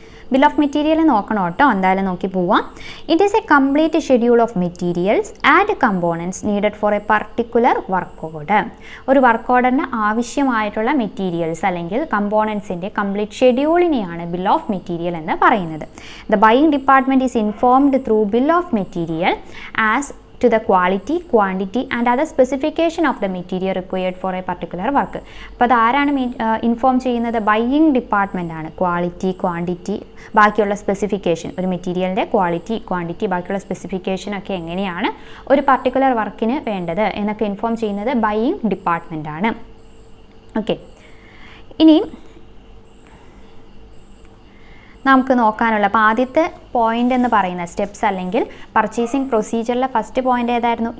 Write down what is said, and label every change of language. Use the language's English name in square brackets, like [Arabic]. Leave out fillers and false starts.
[Malayalam] Bill of material നോക്കണം കേട്ടോ, എന്തായാലും നോക്കി പോവാം. [English] It is a complete schedule of materials and components needed for a particular work order. [Malayalam] ഒരു വർക്ക് ഓർഡറിന് ആവശ്യമായിട്ടുള്ള മെറ്റീരിയൽസ് അല്ലെങ്കിൽ കമ്പോണൻസിൻ്റെ കംപ്ലീറ്റ് ഷെഡ്യൂളിനെയാണ് ബിൽ ഓഫ് മെറ്റീരിയൽ എന്ന് പറയുന്നത്. [English] The buying department is informed through bill of material as to the quality, quantity and other specification of the material required for a particular work. [Malayalam] അപ്പോൾ അതാരാണ് inform ചെയ്യുന്നത്? Buying department ആണ്. Quality, quantity, ബാക്കിയുള്ള specification, ഒരു മെറ്റീരിയലിൻ്റെ quality, quantity, ബാക്കിയുള്ള specification ഒക്കെ എങ്ങനെയാണ് ഒരു പർട്ടിക്കുലർ വർക്കിന് വേണ്ടത് എന്നൊക്കെ ഇൻഫോം ചെയ്യുന്നത് ബൈയിങ് ഡിപ്പാർട്ട്മെൻ്റ് ആണ്. ഓക്കെ, ഇനി നമുക്ക് നോക്കാനുള്ള അപ്പോൾ ആദ്യത്തെ പോയിന്റ് എന്ന് പറയുന്ന സ്റ്റെപ്സ് അല്ലെങ്കിൽ പർച്ചേസിങ് പ്രൊസീജിയറിലെ ഫസ്റ്റ് പോയിന്റ് ഏതായിരുന്നു?